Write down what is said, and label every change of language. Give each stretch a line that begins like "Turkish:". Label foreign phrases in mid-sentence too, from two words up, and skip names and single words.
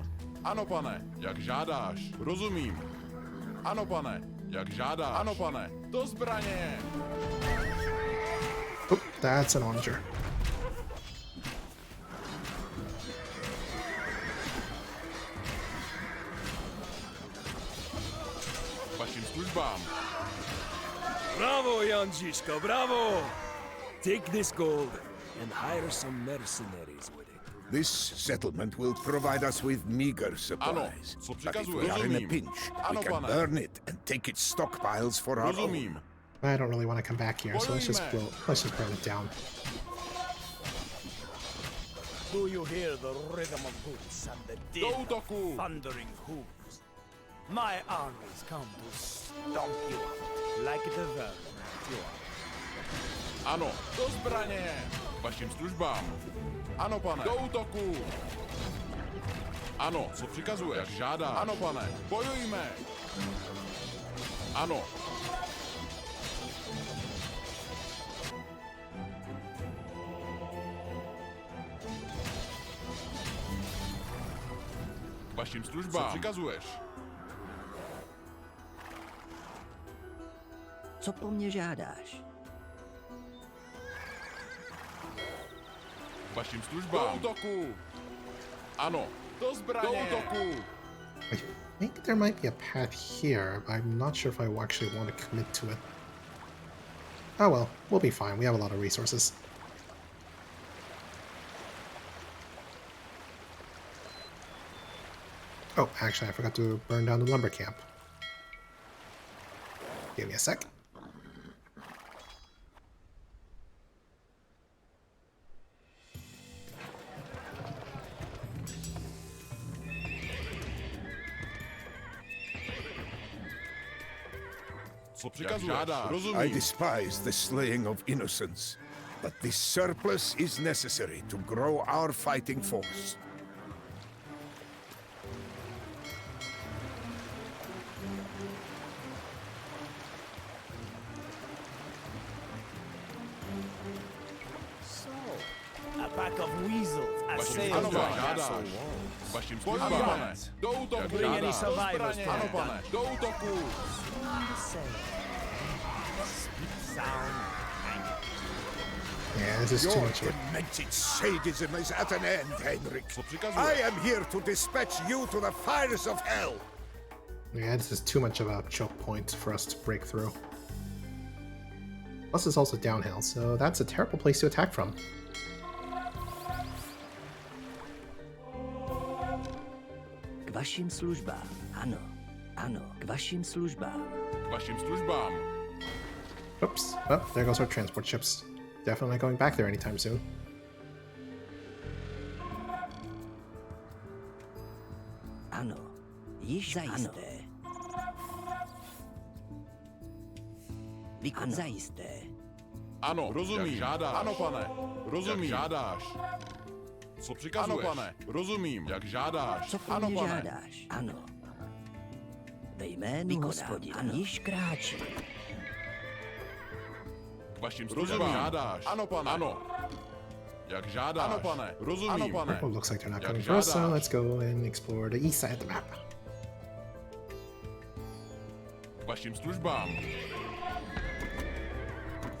Czech: Ano, pane, jak žádáš. Rozumím. Ano, pane, jak žádáš. Ano, pane, do zbraně.
English: Oh, that's an onager.
Czech: K vašim službám. Bravo, Janžiška, bravo!
English: Take this gold and hire some mercenaries with it. This settlement will provide us with meager supplies.
Czech: co
English: But if
Czech: přikazuješ?
English: we are in a
Czech: Rozumím.
English: pinch,
Czech: Ano,
English: we can
Czech: pane.
English: burn it and take its stockpiles for our own.
Czech: Rozumím.
English: I don't really want to come back here, so let's just
Czech: Bojujme.
English: burn it down. Do you hear the rhythm of boots and the din
Czech: Do
English: of
Czech: útoku.
English: thundering hooves? My armies come to stomp you out like the vermin you are.
Czech: Ano, do zbraně. K vašim službám. Ano, pane, do útoku. Ano, co přikazuješ? Jak žádáš. Ano, pane, bojujme. Ano. K vašim službám. Co přikazuješ? Co po mně žádáš? K vašim službám. Do útoku. Ano, do zbraně. Do útoku.
English: I think there might be a path here, but I'm not sure if I actually want to commit to it. Oh well, we'll be fine. We have a lot of resources. Oh, actually, I forgot to burn down the lumber camp. Give me a sec.
Czech: Co přikazuješ?
English: I
Czech: Rozumím.
English: despise the slaying of innocents, but this surplus is necessary to grow our fighting force. So, a pack of weasels
Czech: Vašim
English: assailed
Czech: službám.
English: my
Czech: Žádáš.
English: castle walls.
Czech: K vašim Ano, službám. pane. Do útoku.
English: Bring any
Czech: Do
English: survivors
Czech: zbraně.
English: to
Czech: Ano,
English: the
Czech: pane, do útoku.
English: Sound. Yeah, this is too Your much here. demented sadism is at an end, Henrik.
Czech: Co přikazuješ?
English: I am here to dispatch you to the fires of hell. Yeah, this is too much of a choke point for us to break through. Plus, it's also downhill, so that's a terrible place to attack from.
Czech: K vašim službám. Ano, ano, k vašim službám. K vašim službám.
English: Oops. Oh, there goes our transport ships. Definitely not going back there anytime soon.
Czech: Ano, již zajisté. Ano. Zajisté. Ano, rozumím. Jak žádáš. Ano, pane. Rozumím. Jak žádáš. Co přikazuješ? Ano, pane. Rozumím. Jak žádáš. Co po Ano, mně pane. žádáš? Ano. Ve jménu Hospodina již kráčím. K vašim službám. Žádáš. Ano, pane. Ano. Jak žádáš. Ano, pane. Rozumím. Ano, pane.
English: Oh, looks like they're not
Czech: Jak
English: coming for us, so
Czech: žádáš.
English: let's go and explore the east side of the map.
Czech: K vašim službám.